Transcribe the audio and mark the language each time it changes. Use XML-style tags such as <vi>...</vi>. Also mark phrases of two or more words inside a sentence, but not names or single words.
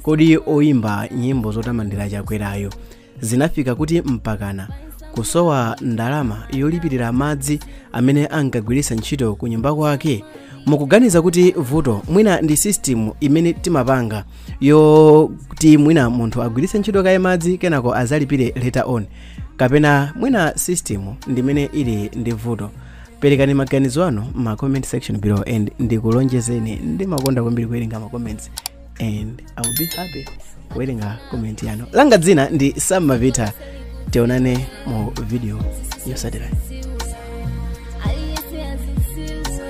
<ny>Kodi oyimba nyimbo zotamandira chakwerayo zinafika kuti mpakana kusowa ndalama yolipirira madzi amene ankagwiritsa ntchito ku nyumba kwake? Mukuganiza kuti vuto mwina ndi system imene timapanga yoti mwina munthu agwiritse ntchito kaye madzi kenako azalipire</ny> <en>later on,</en> <ny>kapena mwina system ndimene ili ndi vuto? Perekani maganizo anu ma</ny> <en>comment section below and</en> <ny>ndikulonjezeni ndimakonda kwambiri kuwerenga ma comments and</ny> <en>I will be happy</en> <ny>kuwerenga comment yanu. Langa dzina ndi Sam Mavita, tionane mu video yotsatira.</ny>